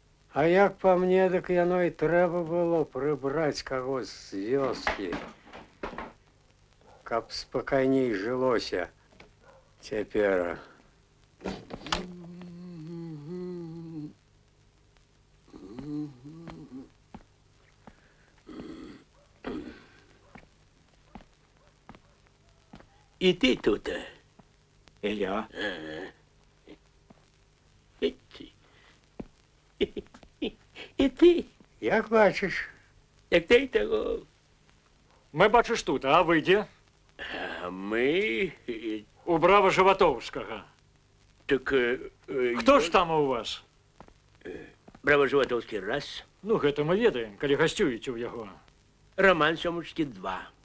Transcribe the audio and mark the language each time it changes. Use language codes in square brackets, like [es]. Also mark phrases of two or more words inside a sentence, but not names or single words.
[be] А як па мне, дык яно і трэба было прыбраць каго з вёскі, каб спакайней жылося цяпер. [uk] І ти тут? І я. І ти? Як бачиш? Як ти того? [be] Мы, бачыш, тут, а вы дзе? [uk] А ми... [be] У Брава Животовскага. Так... [uk] Хто ж там у вас? Браво-Животовський раз. [be] Ну, гэта мы ведаем, калі гасцюеце ў яго. Роман Сёмушки 2.